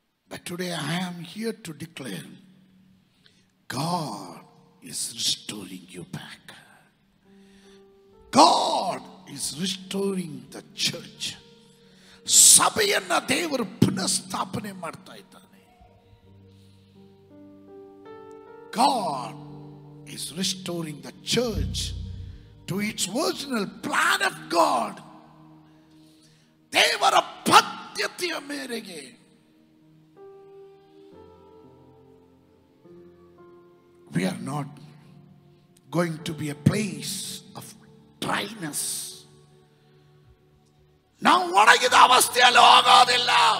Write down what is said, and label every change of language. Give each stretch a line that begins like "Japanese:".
English: But today I am here to declare, God is restoring you back. God is restoring the church.
Kannada: ಸಭೆಯನ್ನ ದೇವರು ಪುನಃಸ್ಥಾಪನೆ ಮಾಡ್ತಾ ಇದ್ದಾನೆ.
English: God is restoring the church to its original plan of God.
Kannada: ದೇವರ ಪದ್ಧತಿಯ ಮೇರೆಗೆ
English: we are not going to be a place of dryness.
Kannada: ನಾವು ಒಣಗಿದ ಅವಸ್ಥೆಯಲ್ಲಿ ಹೋಗೋದಿಲ್ಲ.